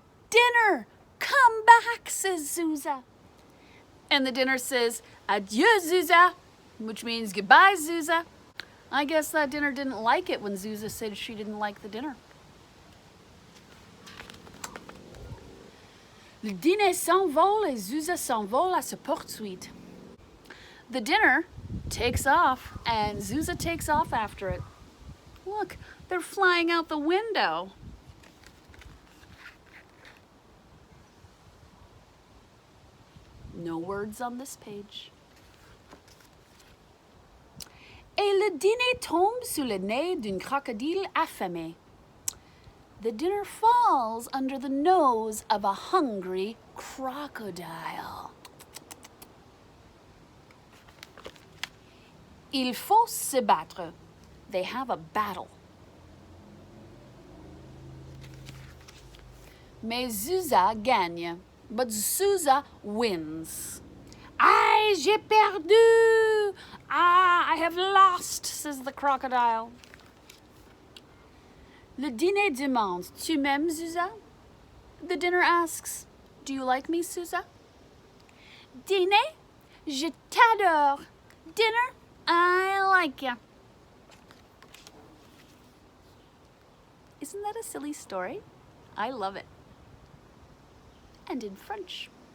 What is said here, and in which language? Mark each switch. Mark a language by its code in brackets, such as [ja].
[en] Dinner, come back, says Zuza. And the dinner says, adieu, Zuza, which means goodbye, Zuza. I guess that dinner didn't like it when Zuza said she didn't like the dinner. [fr] Le dîner s'envole et Zuza s'envole à sa poursuite. [en] The dinner takes off and Zuza takes off after it. Look, they're flying out the window. No words on this page. [fr] Et le dîner tombe sous le nez d'un crocodile affamé. [en] The dinner falls under the nose of a hungry crocodile. [fr] Il faut se battre. [en] They have a battle. [fr] Mais Zuza gagne. [en] But Zuza wins. [fr] Aïe, j'ai perdu! [en] Ah, I have lost, says the crocodile. [fr] Le dîner demande, tu m'aimes, Zuza? [en] The dinner asks, do you like me, Zuza? [fr] Dîner, je t'adore. [en] Dinner, I like ya. Isn't that a silly story? I love it. And in French.